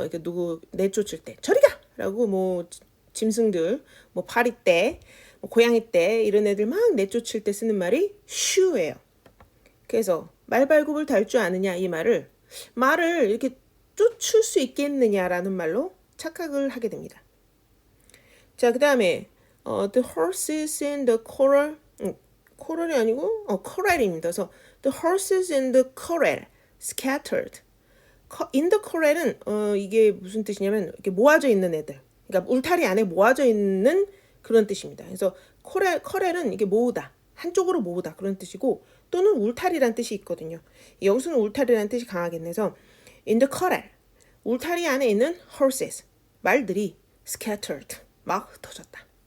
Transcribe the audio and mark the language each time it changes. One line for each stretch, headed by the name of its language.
Korean: 이렇게 누구 내쫓을 때 저리 가라고 뭐 짐승들, 뭐 파리떼, 뭐 고양이떼 이런 애들 막 내쫓을 때 쓰는 말이 shoe예요. 그래서 말발굽을 달 줄 아느냐 이 말을 이렇게 쫓을 수 있겠느냐라는 말로 착각을 하게 됩니다. 자, 그 다음에
English: the horses in the corral,
Korean: corral이 아니고 corral입니다. 그래서
English: the horses in the corral scattered.
Korean: in the corral은 이게 무슨 뜻이냐면 이렇게 모아져 있는 애들. 그러니까 울타리 안에 모아져 있는 그런 뜻입니다. 그래서 corral은 이게 모으다, 한쪽으로 모으다 그런 뜻이고 또는 울타리란 뜻이 있거든요. 여기서는 울타리란 뜻이 강하겠네. 그래서 in the corral, 울타리 안에 있는 horses, 말들이 scattered, 막 흩어졌다.